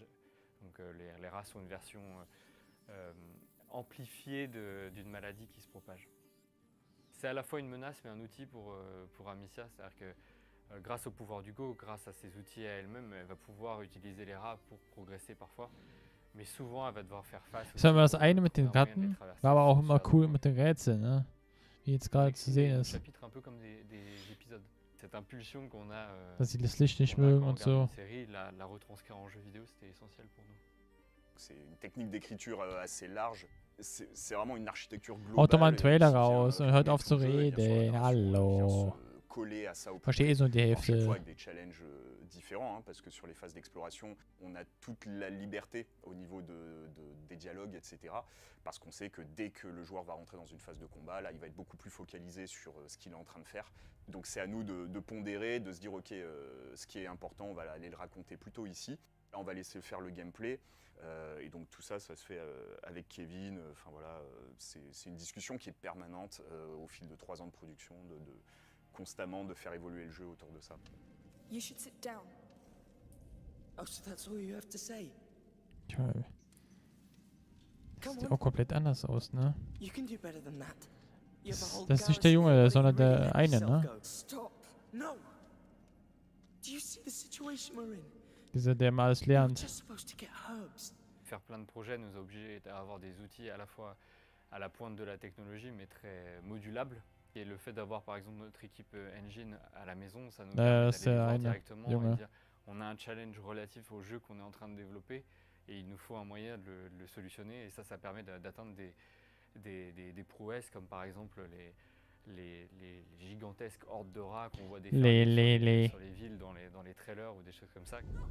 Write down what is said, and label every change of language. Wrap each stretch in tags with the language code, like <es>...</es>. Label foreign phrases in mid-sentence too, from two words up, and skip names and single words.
<fr>Donc les rats sont une version amplifiée d'une maladie qui se propage. C'est à la fois une menace mais un outil pour Amicia, c'est-à-dire que grâce au pouvoir d'Hugo, grâce à ses outils à elle-même, elle va pouvoir utiliser les rats pour progresser parfois. Mais souvent, elle va devoir faire face.</fr> <de>Ich sag mal, das eine mit den Ratten war aber auch immer cool mit den Rätseln, ne? Wie jetzt gerade zu sehen ist.</de> <fr>Chapitre un peu comme des épisodes. Cette impulsion qu'on a,</fr> <de>dass sie das Licht nicht mögen und so.</de> <fr>Série, la retranscrire en jeu vidéo, c'était essentiel pour nous. C'est une technique d'écriture assez large. C'est vraiment une architecture globale.</fr> <de>Haut doch mal einen Trailer raus und hört auf zu reden. Hallo. Verstehe so die Hälfte.</de> <fr>Chaque fois avec des challenges différents, hein, parce que sur les phases d'exploration, on a toute la liberté au niveau des dialogues, etc. Parce qu'on sait que dès que le joueur va rentrer dans une phase de combat, là, il va être beaucoup plus focalisé sur ce qu'il est en train de faire. Donc c'est à nous de pondérer, de se dire, ok, ce qui est important, on va aller le raconter plutôt ici. Là, on va laisser faire le gameplay. Et donc tout ça, ça se fait avec Kevin. Enfin voilà, c'est une discussion qui est permanente au fil de 3 ans de production, constamment de faire évoluer le jeu autour de ça.</fr> <en>You should sit down. Oh, so that's all you have to say.</en> <de>Tja, sieht auch komplett anders aus, ne?</de> <en>You can do better than that.</en> <de>Das ist nicht der Junge, sondern der eine, ne?</de> <en>Stop. No. Do you see the situation we're in?</en> <de>Dieser, der mal alles lernt.</de> <fr>Faire plein de projets nous a obligés à avoir des outils à la fois à la pointe de la technologie, mais très modulables. Et le fait d'avoir par exemple notre équipe engine à la maison, ça nous permet d'aller voir directement et dire on a un challenge relatif au jeu qu'on est en train de développer et il nous faut un moyen de le solutionner et ça permet d'atteindre des prouesses comme par exemple les gigantesques hordes de rats qu'on voit défiler sur les villes dans les trailers ou des choses comme ça.</fr>